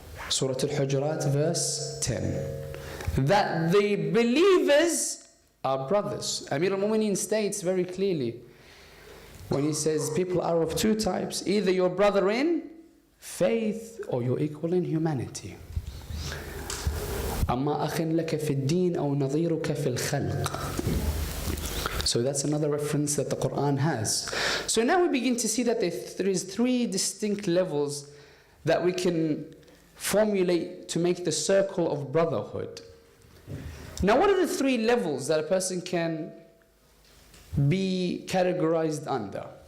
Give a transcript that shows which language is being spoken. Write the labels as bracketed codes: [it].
[en] Surah Al-Hujurat verse 10. That the believers are brothers. Amir al-Mu'mineen states very clearly, when he says people are of two types, either your brother in faith or your equal in humanity. [ar] أَمَّا أَخٍ لَكَ فِي الدِّينِ أَوْ نَظِيرُكَ فِي الْخَلْقِ. [en] So that's another reference that the Quran has. So now we begin to see that there is three distinct levels that we can formulate to make the circle of brotherhood. Now what are the three levels that a person can be categorized under?